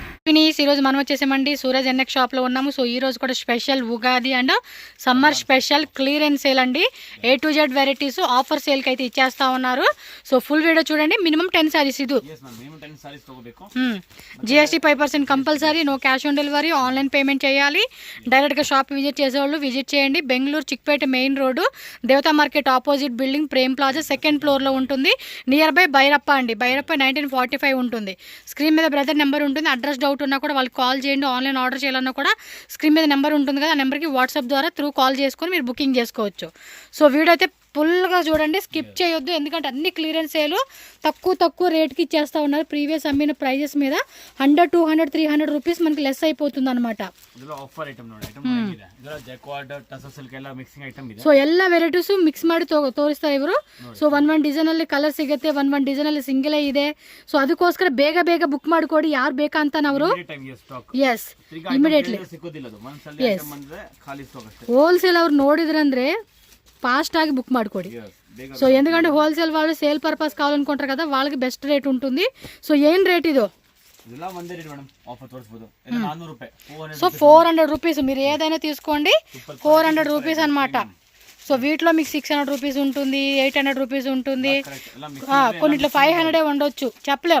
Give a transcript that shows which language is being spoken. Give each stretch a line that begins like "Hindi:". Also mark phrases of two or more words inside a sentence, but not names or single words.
Telugu: ఫినీస్ ఈరోజు మనం వచ్చేసామండి సూరజ్ ఎన్ఎక్ షాప్లో ఉన్నాము. సో ఈ రోజు కూడా
English: special Ugadi and summer special clearance sale
Telugu: అండి.
English: A to Z varieties offer
Telugu: సేల్కి అయితే ఇచ్చేస్తా ఉన్నారు. సో
English: full video
Telugu: చూడండి.
English: minimum 10 sarees
Telugu: ఇది
English: GST 5% compulsory, no cash on delivery, online payment
Telugu: చేయాలి. డైరెక్ట్గా
English: shop visit
Telugu: చేసేవాళ్ళు విజిట్ చేయండి. బెంగళూరు చిక్పేట
English: main road
Telugu: దేవతా మార్కెట్
English: opposite building
Telugu: ప్రేమ్ ప్లాజా
English: second floor
Telugu: ఉంటుంది.
English: near by
Telugu: బైరప్ప అండి. బైరప్ప 1945 ఉంటుంది. స్క్రీన్ మీద బ్రదర్ నెంబర్ ఉంటుంది.
English: address doubt
Telugu: ఉన్నా కూడా వాళ్ళకి కాల్ చేయండి.
English: online order
Telugu: చేయాలన్నా కూడా స్క్రీన్ మీద నెంబర్ ఉంటుంది కదా, ఆ నెంబర్కి వాట్సాప్ ద్వారా త్రూ కాల్ చేసుకొని మీరు బుకింగ్ చేసుకోవచ్చు. సో వీడియో అయితే ఫుల్గా చూడండి, స్కిప్ చేయొద్దు. ఎందుకంటే అన్ని
English: clearance sale
Telugu: తక్కువ రేట్కి ఇచ్చేస్తూ ఉన్నారు. ప్రీవియస్ అమ్మిన ప్రైజెస్ మీద 100, 200, 300 రూపీస్ మనకి లెస్ అయిపోతుంది అనమాట.
Kannada: ಸೊ ಎಲ್ಲ
English: varieties mix
Kannada: ಮಾಡಿ ತೋರಿಸ್ತಾ ಇವರು. ಸೊ ಒಂದ್ ಡಿಸೈನ್ ಅಲ್ಲಿ ಕಲರ್ ಸಿಗುತ್ತೆ, ಒಂದ್ ಡಿಸೈನ್ ಅಲ್ಲಿ ಸಿಂಗಲ್ ಇದೆ. ಸೊ ಅದಕ್ಕೋಸ್ಕರ ಬೇಗ ಬುಕ್ ಮಾಡ್ಕೊಡಿ ಯಾರು ಬೇಕಾ ಅಂತ ಅವರು.
English: yes immediately yes wholesale
Kannada: ಅವ್ರು ನೋಡಿದ್ರಂದ್ರೆ
Telugu: ఫాస్ట్ ఆగి బుక్
Kannada: ಮಾಡ್ಕೊಡಿ.
Telugu: సో ఎందుకంటే హోల్సేల్ వాళ్ళు
English: sale purpose
Telugu: కావాలనుకుంటారు కదా, వాళ్ళకి
English: best rate
Telugu: ఉంటుంది. సో ఏం రేట్ ఇది? సో 400 రూపీస్. మీరు ఏదైనా తీసుకోండి, 400 రూపీస్ అనమాట. సో వీటిలో మీకు 600 రూపీస్ ఉంటుంది, 800 రూపీస్ ఉంటుంది, కొన్నిట్లో 500 ఉండొచ్చు, చెప్పలేం.